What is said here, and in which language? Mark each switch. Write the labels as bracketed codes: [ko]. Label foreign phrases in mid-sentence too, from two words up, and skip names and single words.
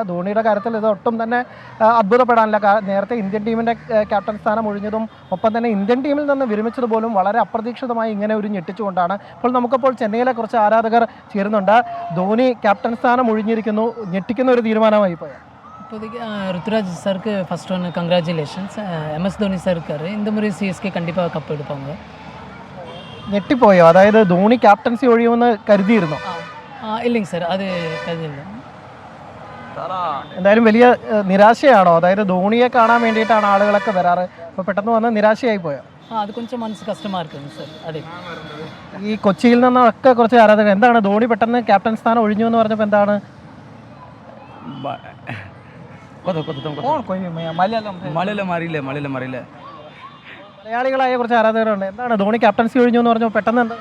[ml] ധോണിയുടെ കാര്യത്തിൽ ഇത് ഒട്ടും തന്നെ അത്ഭുതപ്പെടാനില്ല. നേരത്തെ ഇന്ത്യൻ ടീമിൻ്റെ ക്യാപ്റ്റൻ സ്ഥാനം ഒഴിഞ്ഞതും ഒപ്പം തന്നെ ഇന്ത്യൻ ടീമിൽ നിന്ന് വിരമിച്ചതുപോലും വളരെ അപ്രതീക്ഷിതമായി ഇങ്ങനെ ഒരു ഞെട്ടിച്ചുകൊണ്ടാണ്. ഇപ്പോൾ നമുക്കിപ്പോൾ ചെന്നൈയിലെ കുറച്ച് ആരാധകർ ചേരുന്നുണ്ട്. ധോണി ക്യാപ്റ്റൻ സ്ഥാനം ഒഴിഞ്ഞിരിക്കുന്നു, ഞെട്ടിക്കുന്ന ഒരു തീരുമാനമായി പോയത്. [ta] இப்போதைக்கு ருத்துராஜ் சருக்கு ஃபஸ்ட் ஒன்று கங்க்ராச்சுலேஷன்ஸ். MS தோனி சார் இருக்கார். இந்த முறை CSK கண்டிப்பாக கப் எடுப்பாங்க. [ml] ഞെട്ടിപ്പോയോ? അതായത് ധോണി ക്യാപ്റ്റൻസി ഒഴിയുമെന്ന് കരുതിയിരുന്നു? [ta] இல்லைங்க சார், அது கருதில்லை. [ml] എന്തായാലും വലിയ നിരാശയാണോ? അതായത് ധോണിയെ കാണാൻ വേണ്ടിയിട്ടാണ് ആളുകളൊക്കെ വരാറ്, അപ്പോൾ പെട്ടെന്ന് വന്ന് നിരാശയായി പോയോ? [ta] அது கொஞ்சம் மனசு கஷ்டமாக இருக்குங்க சார். அதே [ml] ഈ കൊച്ചിയിൽ നിന്നൊക്കെ കുറച്ച് ആരാധകർ, എന്താണ് ധോണി പെട്ടെന്ന് ക്യാപ്റ്റൻ സ്ഥാനം ഒഴിഞ്ഞു എന്ന് പറഞ്ഞപ്പോൾ എന്താണ്? മലയാളികളായ കുറച്ച് ആരാധകരുണ്ട്. എന്താണ് ധോണി ക്യാപ്റ്റൻസി ഒഴിഞ്ഞു എന്ന് പറഞ്ഞപ്പോൾ പെട്ടെന്ന് എന്താ?